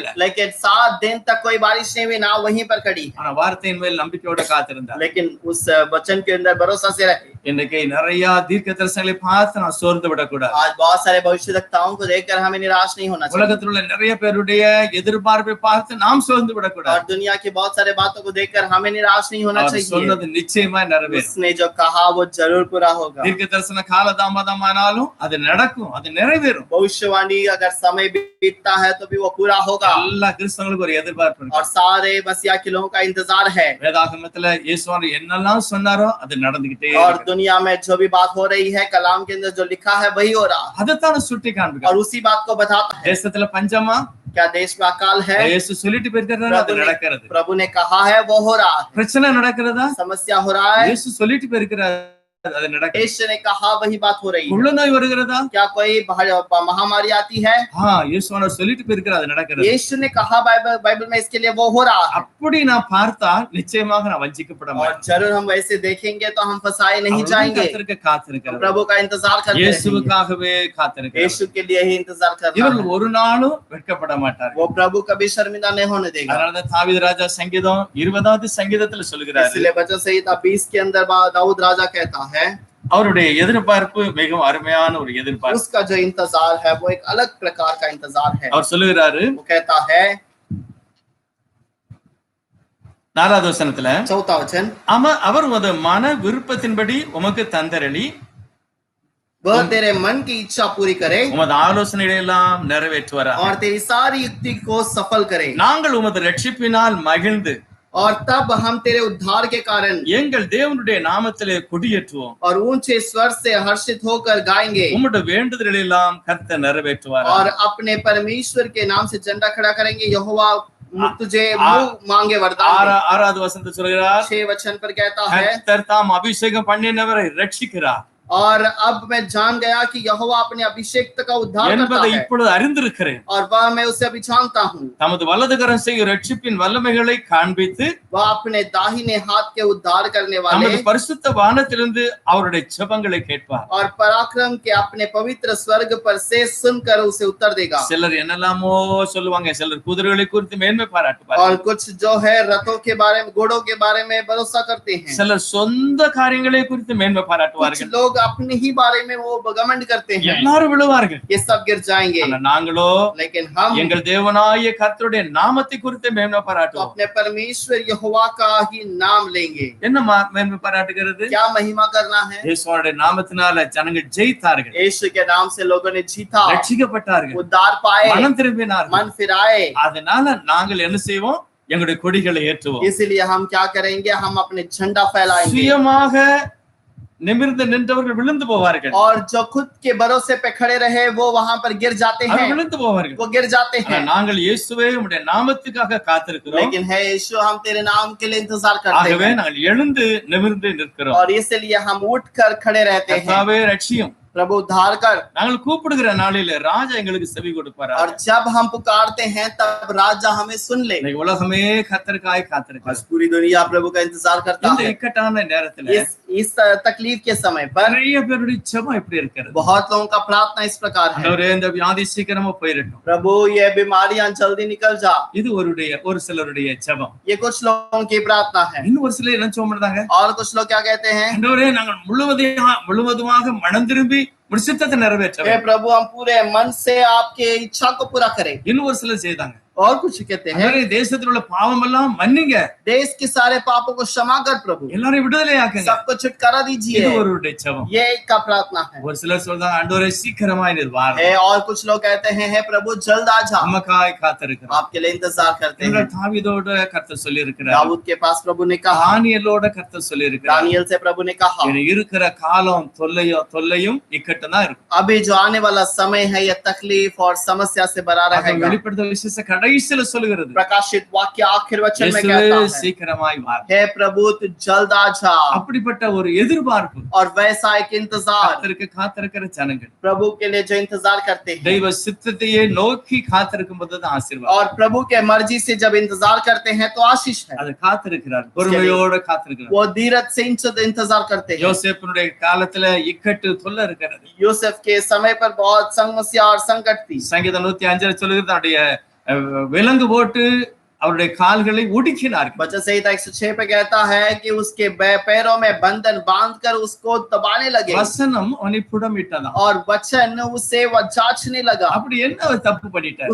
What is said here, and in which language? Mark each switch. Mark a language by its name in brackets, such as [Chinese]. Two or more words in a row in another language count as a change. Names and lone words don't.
[Hindi] लेकिन 7 दिन तक कोई बारिश नहीं हुई, ना वहीं पर खड़ी, [Tamil] ஆனா வார்த்தையின் மேல் நம்பிக்கையோட காத்திருந்தார். [Hindi] लेकिन उस वचन के अंदर भरोसा से रहे। [Tamil] இன்னைக்கு நிறைய தீர்க்க தரிசனங்களை பார்த்து நான் சோர்ந்து விடக்கூடாது. [Hindi] आज बहुत सारे भविष्यवक्ताओं को देखकर हमें निराश नहीं होना चाहिए, [Tamil] உலகத்தில் உள்ள நிறைய பேருடைய எதிர்பார்ப்பை பார்த்து நாம் சோர்ந்து [Hindi] और [Tamil] விடக்கூடாது. [Hindi] दुनिया की बहुत सारे बातों को देखकर हमें निराश नहीं होना [Tamil] அவர் [Hindi] चाहिए। [Tamil] சொன்னது நிச்சயமா நிறைவேறும். [Hindi] उसने जो कहा वो जरूर पूरा होगा। [Tamil] தீர்க்க தரிசன காலதாமதமானாலும் அது நடக்கும், அது நிறைவேறும். [Hindi] भविष्यवाणी अगर समय बीतता है तो भी वो पूरा होगा, [Tamil] எல்லா கிறிஸ்தவங்களுக்கும் ஒரு எதிர்பார்ப்பு [Hindi] और [Tamil] இருக்கு. [Hindi] सारे मसीहा के लोगों का इंतजार है। [Tamil] வேதாகமத்துல இயேசுவானவர் என்னெல்லாம் சொன்னாரோ அது நடந்துகிட்டே [Hindi] और [Tamil] இருக்கு. [Hindi] दुनिया में जो भी बात हो रही है, कलाम के अंदर जो लिखा है वही हो रहा है, [Tamil] அதைத்தான் சுட்டி [Hindi] और [Tamil] காண்பிக்கிறார். [Hindi] उसी बात को बताता है। [Tamil] தேசத்துல பஞ்சமா [Hindi] क्या देश में अकाल है? [Tamil] இயேசு சொல்லிட்டு போயிருக்காரு, அது நடக்கிறது. [Hindi] प्रभु ने कहा है वो हो रहा है। [Tamil] பிரச்சனை நடக்கிறதா? [Hindi] समस्या हो रहा है, [Tamil] இயேசு சொல்லிட்டு போயிருக்கிறார், அது நடக்கிறது. [Hindi] यीशु ने कहा वही बात हो रही है। [Tamil] உள்ள நோய் வருகிறதா? [Hindi] क्या कोई महामारी आती है? [Tamil] இயேசுவானவர் சொல்லிட்டு போயிருக்கிறார், அது நடக்கிறது. [Hindi] यीशु ने कहा बाइबल में इसके लिए वो हो रहा है, [Tamil] அப்படி நான் பார்த்தா நிச்சயமாக நான் வஞ்சிக்கப்பட [Hindi] और [Tamil] மாட்டேன். [Hindi] जरूर हम वैसे देखेंगे तो हम फंसाए नहीं जाएंगे। [Tamil] காத்திருக்கிறார், [Hindi] प्रभु का इंतजार करते रहेंगे, [Tamil] இயேசுவுக்காகவே காத்திருக்கிறார். [Hindi] यीशु के लिए ही इंतजार कर रहा [Tamil] இவர்கள் [Hindi] है। [Tamil] ஒரு நாளும் வெட்கப்பட மாட்டார். [Hindi] वो प्रभु कभी शर्मिंदा नहीं होने देगा। [Tamil] அதனாலதான் தாவீது ராஜா சங்கீதம் 20வது சங்கீதத்துல சொல்லுகிறாரு, [Hindi] इसलिए वचन संहिता 20 के अंदर दाऊद राजा कहता है, [Tamil] அவருடைய எதிர்பார்ப்பு மிகவும் அருமையான ஒரு எதிர்பார்ப்பு. [Hindi] उसका जो इंतजार है वो एक अलग प्रकार का इंतजार है। [Tamil] அவர் சொல்லுகிறாரு [Hindi] वो कहता है [Tamil] 4வது வசனத்துல, [Hindi] 4वां वचन, [Tamil] அவர் உமது மன விருப்பத்தின்படி உமக்கு தந்தரளி [Hindi] वह तेरे मन की इच्छा पूरी करे [Tamil] உமது ஆலோசனைகளை எல்லாம் நிறைவேற்றுவாராக. [Hindi] और तेरी सारी युक्ति को सफल करे, [Tamil] நாங்கள் உமது ரட்சிப்பினால் மகிழ்ந்து [Hindi] और तब हम तेरे उद्धार के कारण [Tamil] எங்கள் தேவனுடைய நாமத்திலே கொடியேற்றுவோம். [Hindi] और ऊंचे स्वर से हर्षित होकर गाएंगे, [Tamil] உம்முடைய வேண்டுதல்களை எல்லாம் கர்த்தர் நிறைவேற்றுவாராக. [Hindi] और अपने परमेश्वर के नाम से झंडा खड़ा करेंगे। यहोवा तुझे मुंह मांगे वरदान दे। [Tamil] 6வது வசனத்தை சொல்கிறார், [Hindi] 6 वचन पर कहता है, [Tamil] கர்த்தர் தாம் அபிஷேகம் பண்ணினவரை ரட்சிக்கிறார் [Hindi] और अब मैं जान गया कि यहोवा अपने अभिषेक्त का उद्धार करता [Tamil] என்பதை [Hindi] है, [Tamil] இப்பொழுது அறிந்திருக்கிறேன். [Hindi] और वह मैं उसे अभी जानता हूँ। [Tamil] தமது வலதுகரம் செய்யும் ரட்சிப்பின் வல்லமைகளை காண்பித்து [Hindi] वह अपने दाहिने हाथ के उद्धार करने वाले [Tamil] நமது பரிசுத்த வானத்திலிருந்து அவருடைய ஜெபங்களை கேட்பார். [Hindi] और पराक्रम के अपने पवित्र स्वर्ग पर से सुनकर उसे उत्तर देगा। [Tamil] சிலர் என்னெல்லாமோ சொல்லுவாங்க, சிலர் குதிரைகளை குறித்து மேன்மை பாராட்டுவார், [Hindi] और कुछ जो है रथों के बारे में, घोड़ों के बारे में भरोसा करते हैं। [Tamil] சிலர் சொந்த காரியங்களை குறித்து மேன்மை [Hindi] कुछ [Tamil] பாராட்டுவார்கள். [Hindi] लोग अपने ही बारे में वो घमंड करते हैं। [Tamil] எல்லாரும் விழுவார்கள். [Hindi] ये सब गिर जाएंगे, [Tamil] ஆனா நாங்களோ [Hindi] लेकिन हम [Tamil] எங்கள் தேவனாகிய கர்த்தருடைய நாமத்தை குறித்து மேன்மை [Hindi] तो [Tamil] பாராட்டுவோம். [Hindi] अपने परमेश्वर यहोवा का ही नाम लेंगे। [Tamil] என்ன மேன்மை பாராட்டுகிறது? [Hindi] क्या महिमा करना है? [Tamil] இயேசுவோட நாமத்தினால ஜனங்கள் ஜெயித்தார்கள், [Hindi] यीशु के नाम से लोगों ने जीता, [Tamil] ரட்சிக்கப்பட்டார்கள், [Hindi] उद्धार पाए, [Tamil] மனம் திரும்பினார்கள். [Hindi] मन फिराए। [Tamil] அதனால நாங்கள் என்ன செய்வோம்? எங்களுடைய கொடிகளை ஏற்றுவோம். [Hindi] इसलिए हम क्या करेंगे? हम अपने झंडा फैलाएंगे, [Tamil] சுயமாக நிமிர்ந்து நின்றவர்கள் விழுந்து போவார்கள், [Hindi] और जो खुद के भरोसे पे खड़े रहे वो वहां पर गिर जाते [Tamil] அவர் [Hindi] हैं, [Tamil] விழுந்து போவார்கள். [Hindi] वो गिर जाते [Tamil] ஆனா [Hindi] हैं। [Tamil] நாங்கள் இயேசுவே உம்முடைய நாமத்துக்காக காத்திருக்கிறோம். [Hindi] लेकिन है यीशु, हम तेरे नाम के लिए इंतजार करते [Tamil] ஆகவே [Hindi] हैं, [Tamil] நாங்கள் எழுந்து நிமிர்ந்து நிற்கிறோம். [Hindi] और इसलिए हम उठकर खड़े रहते हैं। [Tamil] கர்த்தாவே ரட்சியும், [Hindi] प्रभु उद्धार कर। [Tamil] நாங்கள் கூப்பிடுகிற நாளில ராஜா எங்களுக்கு செவி கொடுப்பாரா? [Hindi] और जब हम पुकारते हैं तब राजा हमें सुन ले। [Tamil] இன்னைக்கு உலகமே கர்த்தருக்காய் காத்திருக்கிறது. [Hindi] आज पूरी दुनिया प्रभु का इंतजार करता [Tamil] இந்த [Hindi] है। [Tamil] இக்கட்டான நேரத்துல [Hindi] इस तकलीफ के समय पर [Tamil] நிறைய பேருடைய ஜெபம் எப்படி இருக்கிறது? [Hindi] बहुत लोगों का प्रार्थना इस प्रकार है, [Tamil] ஆண்டவரே இந்த வியாதி சீக்கிரமா போயிரட்டும். [Hindi] प्रभु ये बीमारियां जल्दी निकल जा। [Tamil] இது ஒரு சிலருடைய ஜெபம். [Hindi] ये कुछ लोगों की प्रार्थना है। [Tamil] இன்னும் ஒரு சிலர் என்ன சொல்றாங்க? [Hindi] और कुछ लोग क्या कहते हैं? [Tamil] ஆண்டவரே நாங்கள் முழுவதுமாக மனம் திரும்பி சித்தத்தை நிறைவேற்ற [Hindi] हे प्रभु हम पूरे मन से आपके इच्छा को पूरा करें। [Tamil] இன்னும் ஒரு சிலர் செய்தாங்க. [Hindi] और कुछ कहते हैं [Tamil] தேசத்தில் உள்ள பாவம் எல்லாம் மன்னிங்க, [Hindi] देश के सारे पापों को क्षमा कर प्रभु, [Tamil] எல்லாரையும் விடுதலை ஆக்குங்க. [Hindi] सबको छुटकारा दीजिए। [Tamil] இது ஒருவருடைய ஜெபம். [Hindi] ये एक का प्रार्थना है। [Tamil] ஒரு சிலர் சொல்றாங்க ஆண்டவரே சீக்கிரமாய் நீர் வாரும். [Hindi] और कुछ लोग कहते हैं हे प्रभु जल्द आ जा, [Tamil] நமக்காய் காத்திருக்கிறோம். [Hindi] आपके लिए इंतजार करते हैं। [Tamil] தாவீதோட கர்த்தர் சொல்லி இருக்கிறார், [Hindi] दाऊद के पास प्रभु ने कहा, [Tamil] தானியேலோட கர்த்தர் சொல்லி இருக்கிறார், [Hindi] दानियल से प्रभु ने कहा [Tamil] இருக்கிற காலம் தொல்லையும் இக்கட்டும் தான் இருக்கும். [Hindi] अभी जो आने वाला समय है यह तकलीफ और समस्या से भरा रहेगा। [Tamil] வெளிப்படுத்தல் விசேஷ கடைசியில சொல்லுகிறது, [Hindi] प्रकाशित वाक्य आखिर वचन में [Tamil] இயேசுவே [Hindi] कहता है [Tamil] சீக்கிரமாய் வாரும். [Hindi] हे प्रभु तू जल्द आ जा। [Tamil] அப்படிப்பட்ட ஒரு எதிர்பார்ப்பு [Hindi] और वैसा एक इंतजार [Tamil] காத்திருக்கிற ஜனங்கள் [Hindi] प्रभु के लिए जो इंतजार करते हैं, [Tamil] தெய்வ சித்தத்தையே நோக்கி காத்திருக்கும் போது தான் ஆசீர்வாதம். [Hindi] और प्रभु के मर्जी से जब इंतजार करते हैं तो आशीष है। [Tamil] அது காத்திருக்கிறார், பொறுமையோட காத்திருக்கிறார். [Hindi] वो धीरज से इंतजार करते हैं। [Tamil] யோசேப்பினுடைய காலத்துல இக்கட்டு தொல்லை இருக்கிறது. [Hindi] यूसुफ के समय पर बहुत समस्या और संकट थी। [Tamil] சங்கீதம் 105 சொல்லுகிறது, அவருடைய விலங்கு போட்டு அவருடைய கால்களை ஒடுக்கினார்கள். [Hindi] वचन संहिता 106 पे कहता है कि उसके पैरों में बंधन बांधकर उसको दबाने लगे, [Tamil] வசனம் அவனை புடமிட்டதாம். [Hindi] और वचन उसे वो जांचने लगा। [Tamil] அப்படி என்ன அவர் தப்பு பண்ணிட்டார்?